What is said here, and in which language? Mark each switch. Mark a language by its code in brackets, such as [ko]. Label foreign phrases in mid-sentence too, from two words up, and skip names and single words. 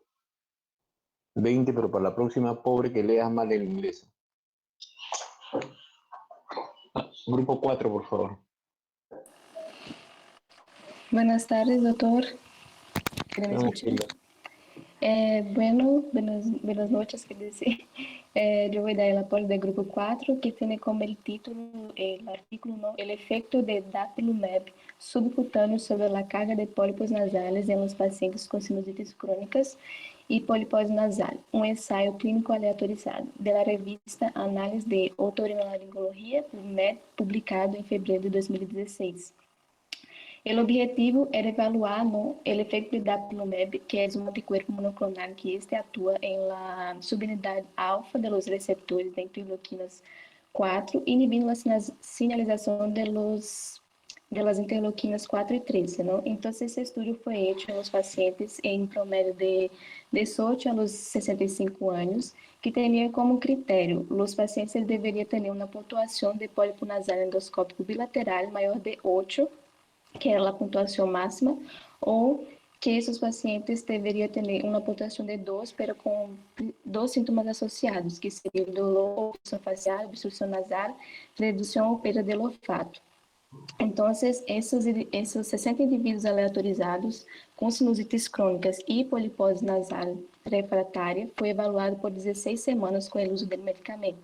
[es] 20, pero para la próxima, pobre que leas mal el inglés. Grupo 4, por favor. Buenas tardes, doctor. ¿Me escuchan? Buenas noches, [pt] quer dizer. Eu vou dar [es] el apoyo del grupo 4, que tiene como el título, el artículo, ¿no? El efecto de dapilumab subcutáneo sobre la carga de pólipos nasales en los pacientes con sinusitis crónicas y polipose nasal, un ensayo clínico aleatorizado, de la revista Análisis de Otorrinolaringología, PubMed, publicado en febrero de 2016. [pt] O objetivo era evaluar o efeito de dapilumab, que é um anticorpo monoclonal que atua em la subunidade alfa [es] de los receptores de interleuquinas [pt] 4, inibindo a sinalização [es] de las interleuquinas [pt] 4 e 13, ¿no? [es] Entonces, ese estudio fue hecho en los pacientes en promedio de 18 a los 65 años, que tenía como criterio, los pacientes deberían tener una puntuación de pólipo nasal endoscópico bilateral mayor de 8, [pt] que era a pontuação máxima, ou que esses pacientes deveriam ter uma pontuação de 2, pero com 2 sintomas associados, que seria o dolor, obstrução facial, obstrução nasal, redução ou perda de olfato. Então, esses 60 indivíduos aleatorizados com sinusites crônicas e polipose nasal refratária foi evaluado por 16 semanas com o uso do medicamento.